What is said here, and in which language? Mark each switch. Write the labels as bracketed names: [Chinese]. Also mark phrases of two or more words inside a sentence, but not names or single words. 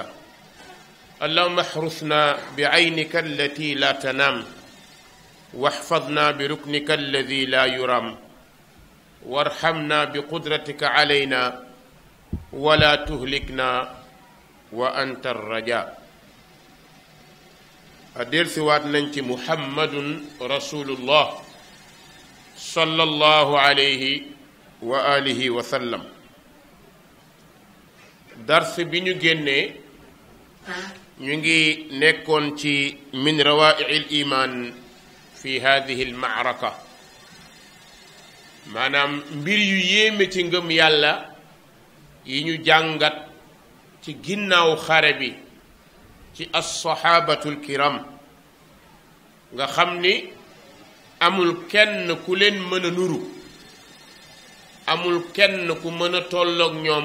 [Arabic] اللهم احرسنا بعينك التي لا تنام واحفظنا بركنك الذي لا يرام وارحمنا بقدرتك علينا ولا تهلكنا وأنت الرجاء. أدير سوات ننتي محمد رسول الله صلى الله عليه وآله وسلم. [Wolof] dars bi ñu génnee ñu ngi nekkoon ci [Arabic] من روائع الإيمان في هذه المعركة, [Wolof] maanaam mbir yu yéeme ci ngëm yàlla yi ñu jàngat ci ginnaaw xare bi ci [Arabic] الصحابة الكرام, [Wolof] nga xam ni amul kenn ku leen mën a nuru, amul kenn ku mën a tolloog ñoom.